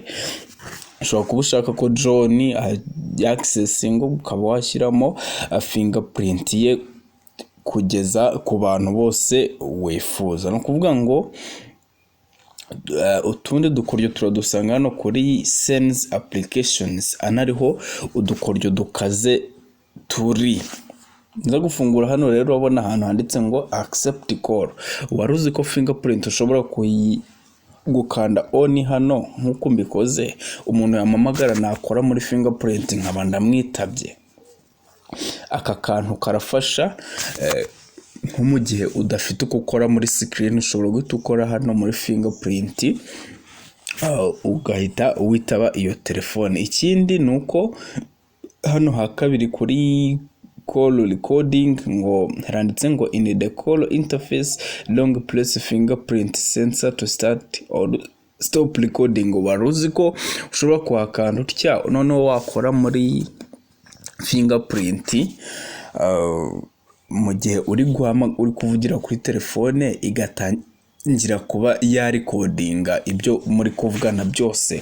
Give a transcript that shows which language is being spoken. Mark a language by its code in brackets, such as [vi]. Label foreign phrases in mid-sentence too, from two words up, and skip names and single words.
[rw] Ushobora kuba ushaka ko John accessinga, ukaba washyiramo fingerprint ye kugeza ku bantu bose wifuza. No kuvuga ngo utundi dukoryo turadusanga hano kuri [en] sense applications, [rw] anariho udukoryo dukaze turi. Nza gufungura hano rero urabona ahantu handitse ngo [en] accept call. [rw] Wari uzi ko fingerprint ushobora gukanda on hano nkuko mbikoze, umuntu yamamagara nakora muri fingerprint nkaba ndamwitabye. Aka kantu karafasha nko mu gihe udafite uko ukora muri screen, ushobora guhita ukora hano muri fingerprint ugahita witaba iyo telefone. Ikindi nuko hano ha kabiri kuri [en] call recording [rw] ngo haranditse ngo [en] in the call interface long press fingerprint sensor to start or stop recording. [rw] Waruzi ko ushobora kuhakanda utya noneho wakora muri fingerprint mu gihe uri kuvugira kuri telefone igatangira kuba ya recordinga ibyo muri kuvugana byose.